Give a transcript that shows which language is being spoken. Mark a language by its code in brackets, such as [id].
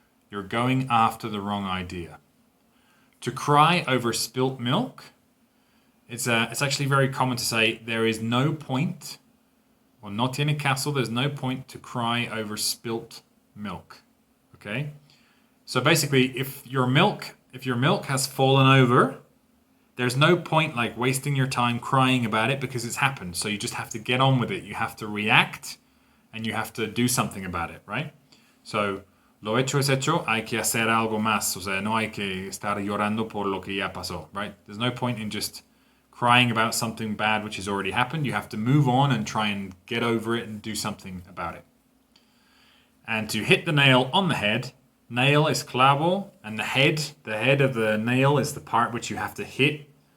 [en] You're going after the wrong idea. To cry over spilt milk, it's actually very common to say there is no point, or [es] no tiene caso, [en] there's no point to cry over spilt milk. Okay? So basically, if your milk has fallen over, there's no point like wasting your time crying about it because it's happened. So you just have to get on with it. You have to react and you have to do something about it, right? [es] So, lo hecho es hecho, hay que hacer algo más. O sea, no hay que estar llorando por lo que ya pasó, right? [en] There's no point in just crying about something bad which has already happened. You have to move on and try and get over it and do something about it. And to hit the nail on the head, nail is clavo, and the head of the nail is the part which you have to hit.